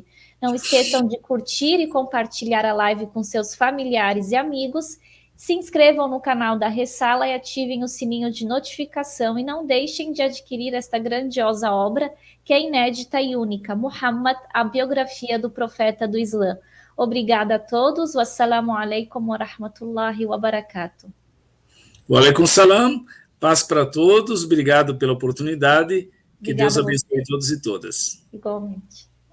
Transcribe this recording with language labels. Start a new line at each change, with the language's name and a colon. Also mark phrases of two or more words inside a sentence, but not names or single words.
Portuguese: Não esqueçam de curtir e compartilhar a live com seus familiares e amigos. Se inscrevam no canal da Ressala e ativem o sininho de notificação e não deixem de adquirir esta grandiosa obra, que é inédita e única, Muhammad, a biografia do profeta do Islã. Obrigada a todos.
Arabic: والسلام عليكم ورحمة الله وبركاته. وعليكم السلام.
Portuguese: Paz para todos. Obrigado pela oportunidade. Que Deus abençoe todos e todas. Igualmente.